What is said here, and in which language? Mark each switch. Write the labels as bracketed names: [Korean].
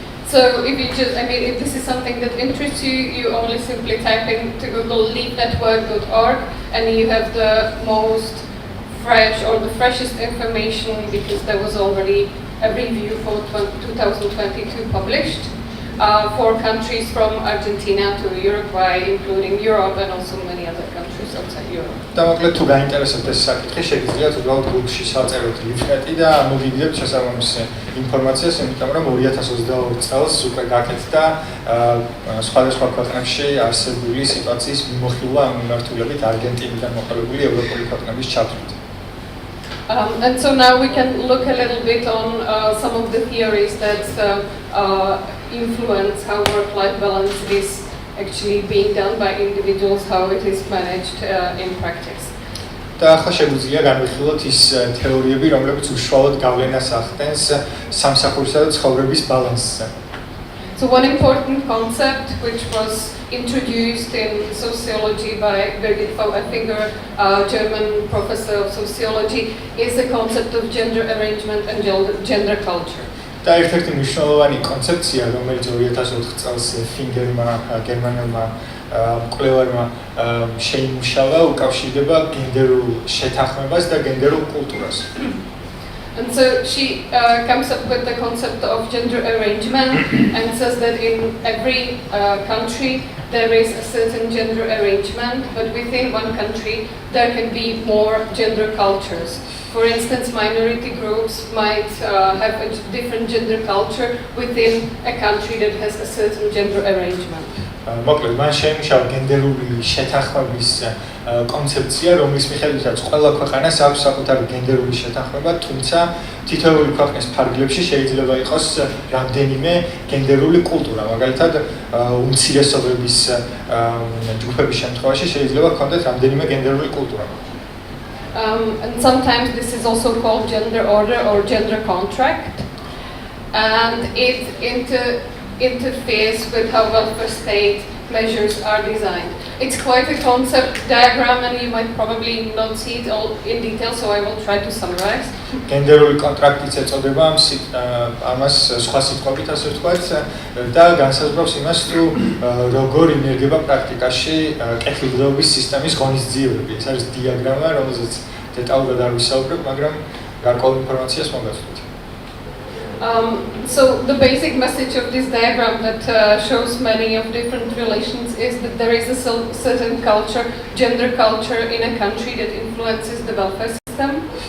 [English] So if you just, if this is something that interests you, you only simply type into Google leafnetwork.org and you have the most fresh or the freshest information because there was already a review for 2022 published for countries from Argentina to Uruguay, including Europe and also many other countries outside Europe. [Georgian] და მოკლედ თუ გაინტერესებთ ეს საკითხი, შეგიძლიათ უბრალოდ Google-ში საწეროთ LeafNet-ი და მოგიგებთ შესაბამისი ინფორმაციას, იმიტომ რომ 2022 წელს უკვე გაკეთდა სხვადასხვა ქვეყნებში არსებული სიტუაციის მიმოხილვა ამ მიმართულებით არგენტინიდან მოყოლებული ევროპული ქვეყნების ჩათვლით. [English] And so now we can look a little bit on some of the theories that influence how work-life balance is actually being done by individuals, how it is managed in practice. [Georgian] და ახლა შეგვიძლია განვიხილოთ ის თეორიები, რომლებიც უშუალოდ გავლენას ახდენს სამსახურისა და ცხოვრების ბალანსზე. [English] So one important concept which was introduced in sociology by Birgit Fauerfinger, a German professor of sociology, is the concept of gender arrangement and gender culture. [Georgian] და ერთ-ერთი მნიშვნელოვანი კონცეფცია, რომელიც 2004 წელს ფინგერმა, გერმანელმა მკვლევარმა შეიმუშავა, უკავშირდება გენდერულ შეთანხმებას და გენდერულ კულტურას. [English] And so she comes up with the concept of gender arrangement and says that in every country there is a certain gender arrangement, but within one country there can be more gender cultures. For instance, minority groups might have a different gender culture within a country that has a certain gender arrangement. [Georgian] მოკლედ, მან შეიმუშავა გენდერული შეთანხმების კონცეფცია, რომლის მიხედვითაც ყველა ქვეყანას აქვს საკუთარი გენდერული შეთანხმება, თუმცა თითოეული ქვეყნის ფარგლებში შეიძლება იყოს რამდენიმე გენდერული კულტურა. მაგალითად, უმცირესობების ჯგუფების შემთხვევაში შეიძლება ჰქონდეთ რამდენიმე გენდერული კულტურა. [English] And sometimes this is also called gender order or gender contract, and it interferes with how welfare state measures are designed. It's quite a concept diagram and you might probably not see it all in detail, so I will try to summarize. [Georgian] გენდერული კონტრაქტიც ეწოდება ამას სხვა სიტყვებით ასე ვთქვათ და განსაზღვრავს იმას, თუ როგორ ინერგება პრაქტიკაში კეთილდღეობის სისტემის ღონისძიებები. ეს არის დიაგრამა, რომელზეც დეტალურად არ ვისაუბრებ, მაგრამ გარკვეულ ინფორმაციას მოგაცნობთ. [English] So the basic message of this diagram that shows many of different relations is that there is a certain culture, gender culture in a country that influences the welfare system.